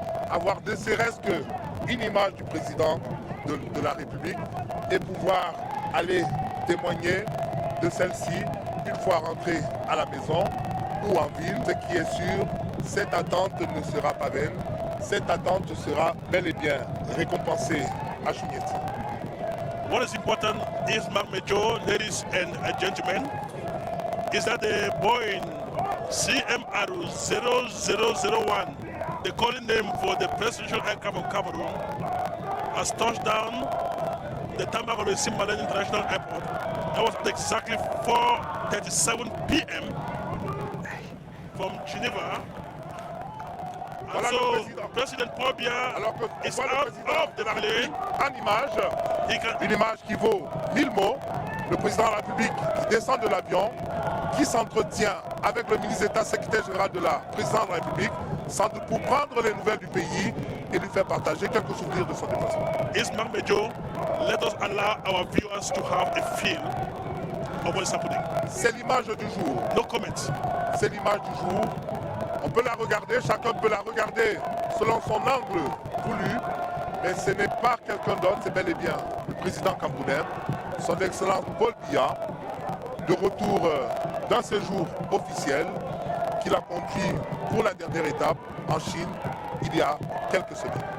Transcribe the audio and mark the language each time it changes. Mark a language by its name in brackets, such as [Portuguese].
[French] avoir ne serait-ce qu'une image du président de la République et pouvoir aller témoigner de celle-ci une fois rentré à la maison ou en ville. Ce qui est sûr, cette attente ne sera pas vaine. Cette attente sera bel et bien récompensée à Chougneti. [English] What is important is, Mark Major, ladies and gentlemen, is that the Boeing CMR 0001, the calling name for the presidential aircraft of Cameroon, has touched down the tarmac of the Simbalen International Airport. That was at exactly 4:37 p.m. from Geneva. And [French] Voilà [English] so, [French] le [English] President Paul Biya is out of the plane. [French] En image, une image qui vaut 1000 mots. Le président de la République qui descend de l'avion, qui s'entretient avec le ministre d'État, secrétaire général de la présidence de la République, sans doute pour prendre les nouvelles du pays et lui faire partager quelques souvenirs de son déplacement. [English] Ismail Major, let us allow our viewers to have a feel of what is happening. [French] C'est l'image du jour. [English] No comments. [French] C'est l'image du jour. On peut la regarder, chacun peut la regarder selon son angle voulu, mais ce n'est pas quelqu'un d'autre, c'est bel et bien le président camerounais, son Excellence Paul Biya, de retour d'un séjour officiel qu'il a conduit pour la dernière étape en Chine il y a quelques semaines.